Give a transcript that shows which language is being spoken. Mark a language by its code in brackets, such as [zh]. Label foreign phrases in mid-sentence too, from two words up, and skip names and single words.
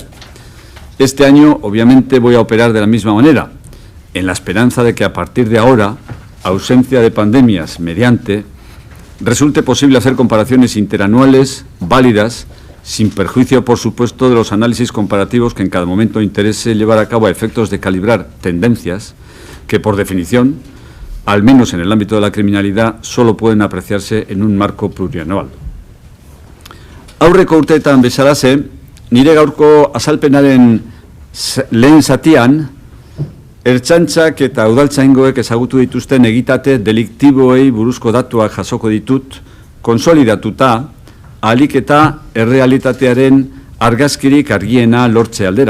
[es] Este año obviamente voy a operar de la misma manera, en la esperanza de que a partir de ahora, ausencia de pandemias mediante, resulte posible hacer comparaciones interanuales válidas, sin perjuicio, por supuesto, de los análisis comparativos que en cada momento interese llevar a cabo a efectos de calibrar tendencias que, por definición, al menos en el ámbito de la criminalidad, solo pueden apreciarse en un marco plurianual. [eu] Aurreko urteetan bezalaxe, nire gaurko azalpenaren lehen zatian, Ertzaintzak eta udaltzaingoek ezagutu dituzten egitate deliktiboei buruzko datuak jasoko ditut, konsolidatuta, ahalik eta errealitatearen argazkirik argiena lortze aldera.